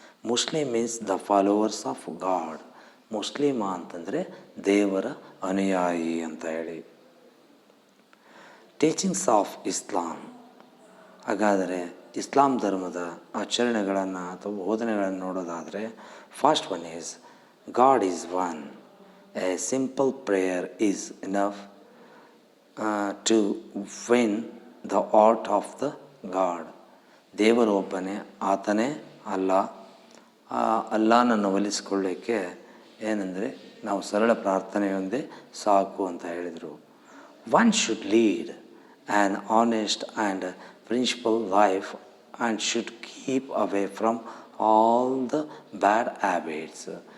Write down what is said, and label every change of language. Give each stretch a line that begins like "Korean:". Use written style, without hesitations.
English: Muslim means the followers of God.
Kannada: ಮುಸ್ಲಿಮ ಅಂತಂದರೆ ದೇವರ ಅನುಯಾಯಿ ಅಂತ ಹೇಳಿ.
English: Teachings of Islam.
Kannada: ಹಾಗಾದರೆ ಇಸ್ಲಾಂ ಧರ್ಮದ ಆಚರಣೆಗಳನ್ನು ಅಥವಾ ಬೋಧನೆಗಳನ್ನು ನೋಡೋದಾದರೆ
English: First one is God is one. A simple prayer is enough to win the heart of the God.
Kannada: ದೇವರು ಒಬ್ಬನೇ, ಆತನೇ ಅಲ್ಲ. ಅಲ್ಲಾನನ್ನು ಒಲಿಸಿಕೊಳ್ಳಿಕ್ಕೆ ಏನಂದರೆ ನಾವು ಸರಳ ಪ್ರಾರ್ಥನೆಯೊಂದೇ ಸಾಕು ಅಂತ ಹೇಳಿದರು.
English: One should lead an honest and principle life and should keep away from all the bad habits.